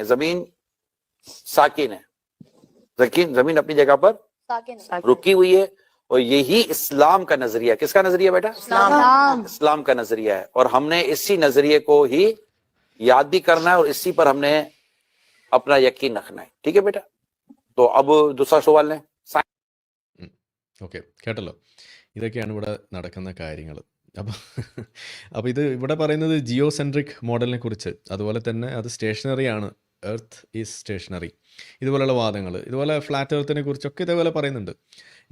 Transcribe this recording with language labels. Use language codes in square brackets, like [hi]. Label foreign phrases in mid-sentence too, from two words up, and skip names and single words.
[hi] जमीन साकिन है, जमीन अपनी जगह पर रुकी हुई है, और यही इस्लाम का नजरिया। किसका नजरिया बेटा? इस्लाम का नजरिया है, और हमने इसी नजरिए को ही याद भी करना है और इसी पर हमने अपना यकीन रखना है। ठीक है बेटा, तो अब दूसरा सवाल है। [ml] ഓക്കെ, കേട്ടല്ലോ, ഇതൊക്കെയാണ് ഇവിടെ നടക്കുന്ന കാര്യങ്ങൾ. അപ്പോൾ ഇത് ഇവിടെ പറയുന്നത് [en] geocentric model [ml] കുറിച്ച്, അതുപോലെ തന്നെ അത് സ്റ്റേഷനറിയാണ്, [en] earth is stationary, [ml] ഇതുപോലെയുള്ള വാദങ്ങൾ, ഇതുപോലെ [en] flat earth [ml] കുറിച്ചൊക്കെ ഇതേപോലെ പറയുന്നുണ്ട്.